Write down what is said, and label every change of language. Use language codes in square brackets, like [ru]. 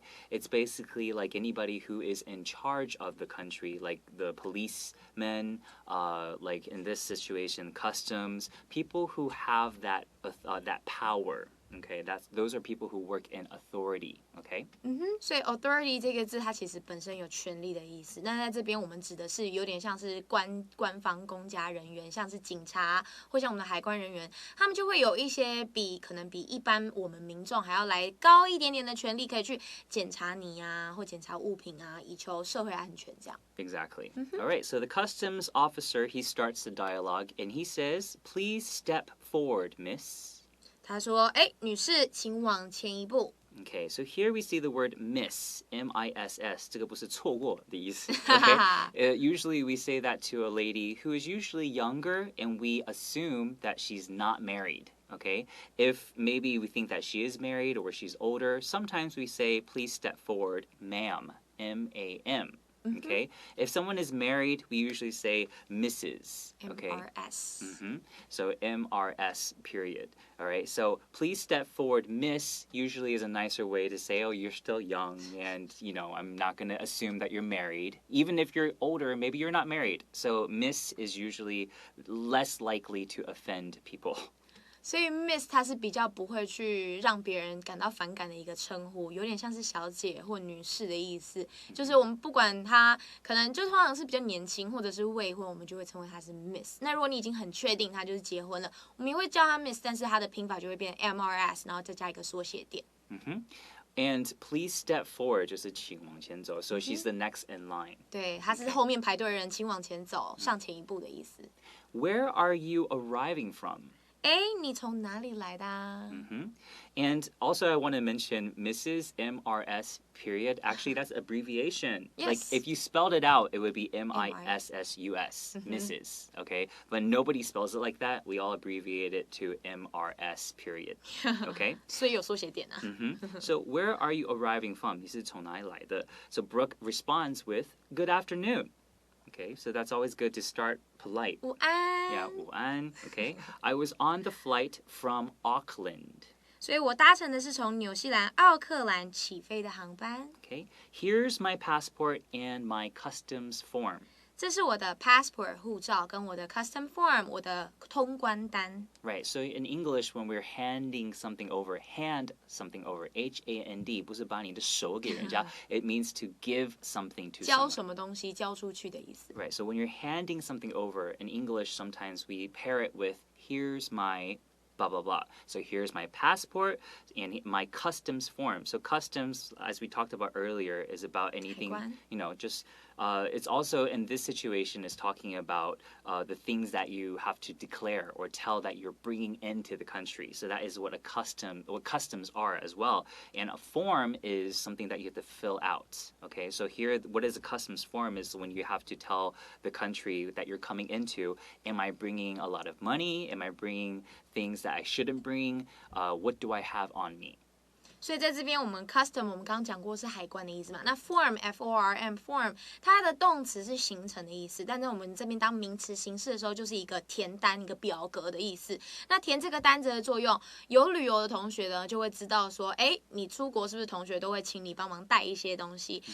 [en] It's basically like anybody who is in charge of the country, like the policemen, like in this situation, customs, people who have that power. Okay, those are people who work in authority. Okay. [zh] 所以 authority 这个字它其实本身有权力的意思。那在这边我们指的是有点像是官方公家人员，像是警察或像我们的海关人员，他们就会有一些可能比一般我们民众还要来高一点点的权利，可以去检查你啊，或检查物品啊，以求社会安全这样。 [en] Exactly. All right, so the customs officer, he starts the dialogue and he says, "Please step forward, miss." [zh] 他说：“女士，请往前一步。” [en] Okay, so here we see the word miss, M-I-S-S. [zh] 这个不是错过的意思.Okay? [en] Usually we say that to a lady who is usually younger and we assume that she's not married. Okay? If maybe we think that she is married or she's older, sometimes we say, "Please step forward, ma'am." M-A-M. Okay? If someone is married, we usually say Mrs. Okay? M-R-S. So M-R-S, period. All right? So please step forward, miss, usually is a nicer way to say, oh, you're still young and, I'm not going to assume that you're married. Even if you're older, maybe you're not married. So miss is usually less likely to offend people. [zh] 所以 Miss 它是比较不会去让别人感到反感的一个称呼，有点像是小姐或女士的意思。就是我们不管她可能就通常是比较年轻或者是未婚，我们就会称为她是 Miss。那如果你已经很确定她就是结婚了，我们也会叫她 Miss， 但是她的拼法就会变 MRS， 然后再加一个缩写点。 [en] And please step forward [zh] 就是请往前走 [en] so she's the next in line. [zh] 对，她是後面排隊的人，請往前走，上前一步的意思。 [en] Where are you arriving from? [zh] 你從哪裡來的啊？ [en] And also I want to mention Mrs. M-R-S, period. Actually, that's abbreviation. Yes. Like if you spelled it out, it would be M-I-S-S-U-S, Mrs. Okay? But nobody spells it like that. We all abbreviate it to M-R-S, period. Okay? [zh] 所以有縮寫點啊。 [en] So where are you arriving from? [zh] 你是從哪裡來的? [en] So Brooke responds with, "Good afternoon." Okay, so that's always good to start polite. [zh] 午安。 [en] Yeah, [zh] 午安. [en] Okay. I was on the flight from Auckland. [zh] 所以我搭乘的是从纽西兰奥克兰起飞的航班。 [en] Okay. Here's my passport and my customs form. [zh] 这是我的 passport 护照跟我的 custom form 我的通关单。 [en] Right. So in English, when we're hand something over, H-A-N-D, [zh] 不是把你的手给人家, [en] it means to give something to [zh] 交 [en] someone. [zh] 什么东西交出去的意思。 [en] Right. So when you're handing something over, in English, sometimes we pair it with, here's my blah, blah, blah. So here's my passport and my customs form. So customs, as we talked about earlier, is about anything, [zh] 海关。 [en] just It's also in this situation is talking about the things that you have to declare or tell that you're bringing into the country. So that is what customs are as well. And a form is something that you have to fill out. Okay, so here, what is a customs form is when you have to tell the country that you're coming into, am I bringing a lot of money? Am I bringing things that I shouldn't bring? What do I have on me? [zh] 所以在这边，我们 custom 我们刚刚讲过是海关的意思嘛？那 form form form 它的动词是形成的意思，但是我们这边当名词形式的时候，就是一个填单、一个表格的意思。那填这个单子的作用，有旅游的同学呢就会知道说，哎，你出国是不是同学都会请你帮忙带一些东西？